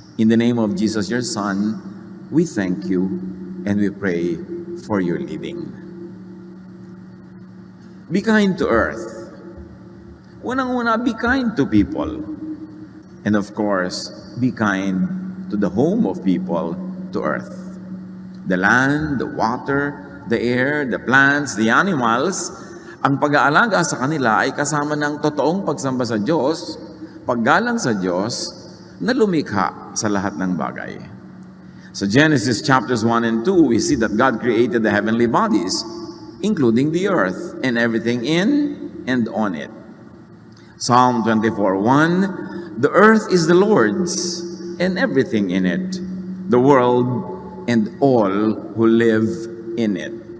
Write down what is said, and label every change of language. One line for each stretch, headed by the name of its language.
English: In the name of Jesus, your Son, we thank you and we pray for your leading. Be kind to earth.
Filipino: Unang-una,
English: be kind to people. And of course, be kind to the home of people, to earth. The land, the water, the air, the plants, the animals,
Filipino: ang pag-aalaga sa kanila ay kasama ng totoong pagsamba sa Diyos, paggalang sa Diyos, na lumikha sa lahat ng bagay.
English: So Genesis chapters 1 and 2, we see that God created the heavenly bodies, including the earth and everything in and on it. Psalm 24:1, the earth is the Lord's and everything in it, the world and all who live in it.